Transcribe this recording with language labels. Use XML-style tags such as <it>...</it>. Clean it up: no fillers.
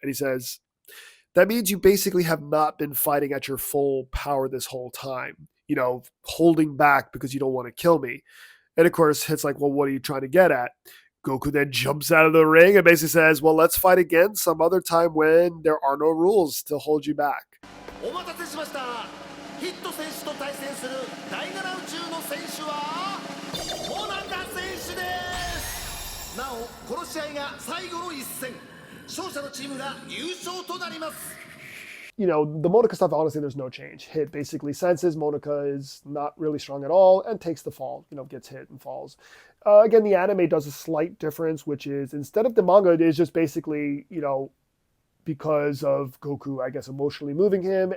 <en>And he says, "That means you basically have not been fighting at your full power this whole time. Holding back because you don't want to kill me." And of course, Hit's like, well, what are you trying to get at? Goku then jumps out of the ring and basically says, well, let's fight again some other time when there are no rules to hold you back.</en> <ja>お待たせしました。ヒット選手と対戦する第7宇宙の選手はモナカ選手です。なお、この試合が最後の一戦。勝者のチームが優勝となります。</ja> <en>The Monica stuff, honestly, there's no change. Hit basically senses Monica is not really strong at all and takes the fall, gets hit and falls. Again, the anime does a slight difference, which is instead of the manga, it is just basically, because of Goku, I guess, emotionally moving him.</en>